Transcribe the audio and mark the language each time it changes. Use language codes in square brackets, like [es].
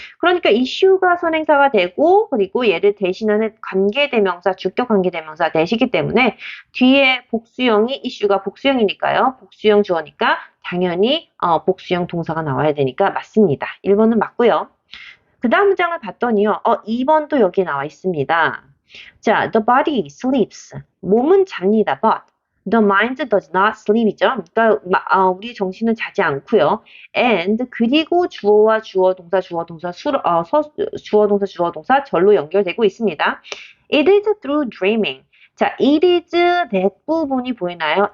[ko] 그러니까 이슈가 선행사가 되고 그리고 얘를 대신하는 관계대명사, 주격 관계대명사 되시기 때문에 뒤에 복수형이 이슈가 복수형이니까요. 복수형 주어니까 당연히 복수형 동사가 나와야 되니까 맞습니다. 1번은 맞고요. 그 다음 문장을 봤더니요. 2번도 여기 나와 있습니다. [en] 자, the body sleeps. [ko] 몸은 잡니다. [en] But the mind does not sleep이죠. [ko] 그러니까 우리 정신은 자지 않고요. And 그리고 주어와 주어 동사 주어 동사 주어 동사 주어 동사 절로 연결되고 있습니다. [en] It is through dreaming. 자, it is that [ko] 부분이 보이나요?